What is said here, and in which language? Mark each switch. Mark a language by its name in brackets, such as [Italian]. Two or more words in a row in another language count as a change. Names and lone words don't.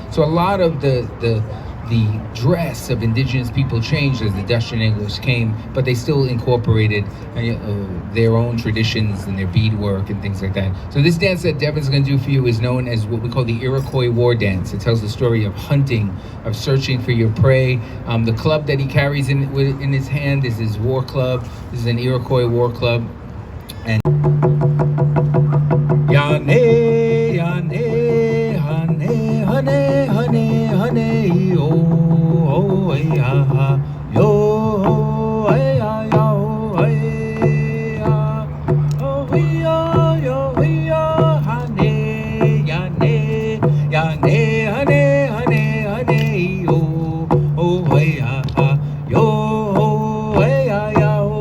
[English] So a lot of the dress of indigenous people changed as the Dutch and English came, but they still incorporated their own traditions and their beadwork and things like that. So this dance that Devin's going to do for you is known as what we call the Iroquois War Dance. It tells the story of hunting, of searching for your prey. The club that he carries in his hand is his war club. This is an Iroquois war club. And Yane, Yane, Hane, Hane, Hane, Hane, oh, ya, yo, ya, ya, oh, ya, yo, ya, Hane, Yane, Yane, Hane, Hane, Hane, oh, ya, yo, ya, ya,